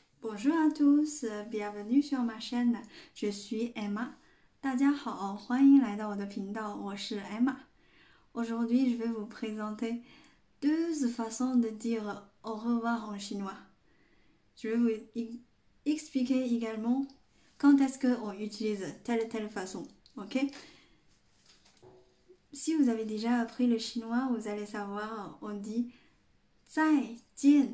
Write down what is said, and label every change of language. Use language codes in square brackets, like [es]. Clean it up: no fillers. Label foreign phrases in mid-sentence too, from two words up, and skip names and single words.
[fr] Bonjour à tous, bienvenue sur ma chaîne. Je suis Emma. [zh] 大家好，欢迎来到我的频道，我是 Emma. [fr] Aujourd'hui, je vais vous présenter deux façons de dire au revoir en chinois. Je vais vous expliquer également quand est-ce qu'on utilise telle façon. Ok? Si vous avez déjà appris le chinois, vous allez savoir, on dit 再见.